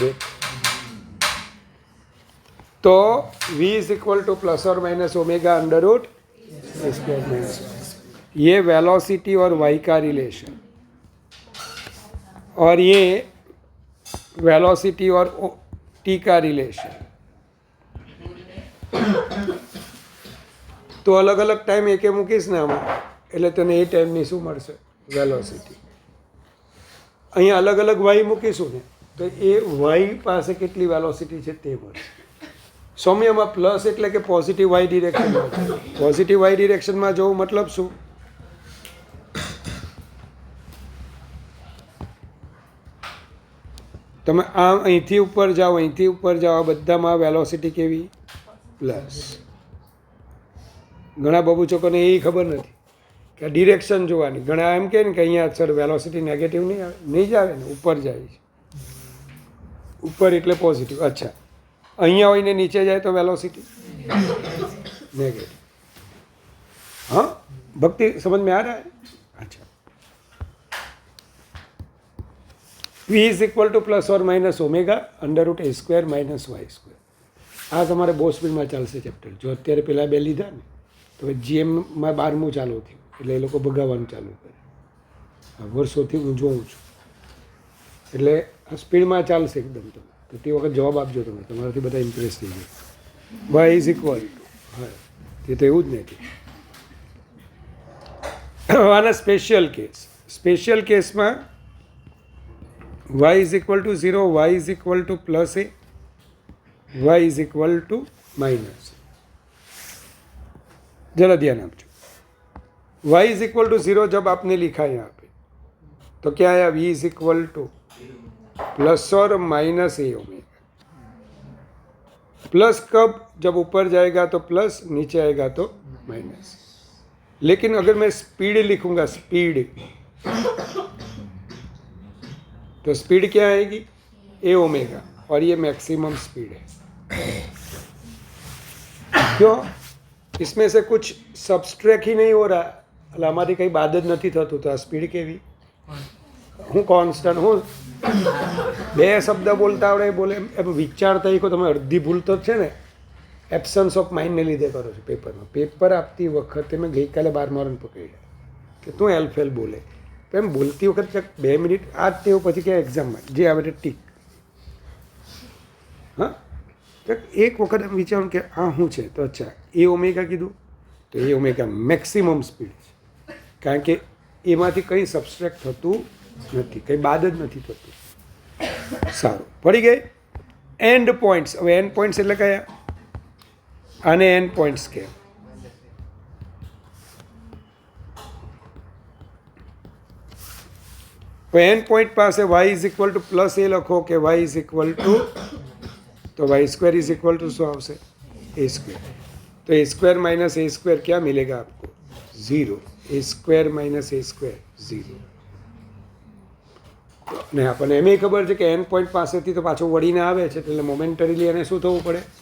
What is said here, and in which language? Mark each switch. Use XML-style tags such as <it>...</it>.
<hi>देख तो v is equal two plus और माइनस ओमेगा अंडर रूट ए स्क्वायर माइनस. ये वेलोसिटी और वाई का रिलेशन, और ये वेलोसिटी और टी का रिलेशन.</hi> <gu>તો અલગ અલગ ટાઈમ એકે મૂકીશ ને આમાં, એટલે તને એ ટાઈમની શું મળશે? વેલોસિટી. અહીંયા અલગ અલગ વાય મૂકીશું ને તો એ વાય પાસે કેટલી વેલોસિટી છે તે મળશે. સૌમ્યમાં પ્લસ એટલે કે પોઝિટિવ વાય ડિરેક્શનમાં છે. પોઝિટિવ વાય ડિરેક્શનમાં જવું મતલબ શું? તમે આમ અહીંથી ઉપર જાઓ, અહીંથી ઉપર જાઓ, આ બધામાં વેલોસિટી કેવી? પ્લસ. ઘણા બબુચકોને એ ખબર નથી કે આ ડિરેક્શન જોવાની. ઘણા એમ કહે ને કે અહીંયા સર વેલોસિટી નેગેટિવ નહીં આવે. નહીં જ આવે ને, ઉપર જાય છે. ઉપર એટલે પોઝિટિવ. અચ્છા, અહીંયા હોઈને નીચે જાય તો વેલોસિટી નેગેટિવ.</gu> <hi>हाँ भक्ति समझ में आ रहा है? अच्छा. v is equal two plus और minus omega under root A square minus Y square.</hi> <gu>આ તમારે બહુ સ્પીડમાં ચાલશે ચેપ્ટર. જો અત્યારે પેલા બે લીધા ને તો જીએમમાં 12મું ચાલુ થયું એટલે એ લોકો ભગાવવાનું ચાલુ કરે. આ વર્ષોથી હું જોઉં છું એટલે આ સ્પીડમાં ચાલશે એકદમ. તમે તો તે વખત જવાબ આપજો. તમે તમારાથી બધા ઇમ્પ્રેસ થઈ જાય. વાય ઇઝ ઇક્વલ ટુ, હા તે તો એવું જ નથી. આના સ્પેશિયલ કેસ. સ્પેશિયલ કેસમાં y is equal to 0, y is equal to plus A, y is equal to minus.</gu> <hi>जरा ध्यान आपको. y इज इक्वल टू 0 जब आपने लिखा यहाँ पे तो क्या आया? v is equal two plus और माइनस ए ओमेगा. प्लस कब? जब ऊपर जाएगा तो प्लस, नीचे आएगा तो माइनस. लेकिन अगर मैं स्पीड लिखूंगा, स्पीड, तो स्पीड क्या आएगी? ए ओमेगा. और ये मैक्सिमम स्पीड है. क्यों? इसमें से कुछ सब्सट्रैक्ट ही नहीं हो रहा.</hi> <gu>એટલે આમાંથી કંઈ બાદ જ નથી થતું. તો આ સ્પીડ કેવી? હું કોન્સ્ટન્ટ, હું બે શબ્દ બોલતા આવડે બોલે એમ વિચારતા શીખો. તમે અડધી ભૂલ તો છે ને એબ્સન્સ ઓફ માઇન્ડને લીધે કરો છો પેપરમાં. પેપર આપતી વખતે મેં ગઈકાલે 12 પકડ્યા કે તું એલફેલ બોલે તો એમ બોલતી વખતે 2 મિનિટ આ જ તેવું, પછી કે એક્ઝામમાં જે આવે તે ટીક. હા, એક વખત એમ વિચારું કે આ શું છે? તો અચ્છા એ ઓમેગા કીધું તો એ ઓમેગા મેક્સિમમ સ્પીડ છે. કારણ કે એમાંથી કંઈ સબસ્ટ્રેક્ટ થતું નથી, કંઈ બાદ જ નથી થતું. સારું, પડી ગઈ. And points. હવે એન્ડ પોઈન્ટ્સ એટલે કયા? આને એન્ડ પોઈન્ટ્સ કહે. એન્ડ પોઈન્ટ પાસે y is equal to plus એ લખો કે y ઇઝ ઇક્વલ ટુ,</gu> <hi>तो Y square is equal to show આવશે ए स्क्वायर. तो ए स्क्वायर माइनस ए स्क्वायर क्या मिलेगा आपको? 0. ए स्क्वायर माइनस ए स्क्वायर 0.</hi> <gu>ને આપણને એમ ખબર છે કે એન્ડ પોઈન્ટ પાસેથી તો પાછો વળીને આવે છે એટલે મોમેન્ટરીલી એને શું થવું પડે?</gu>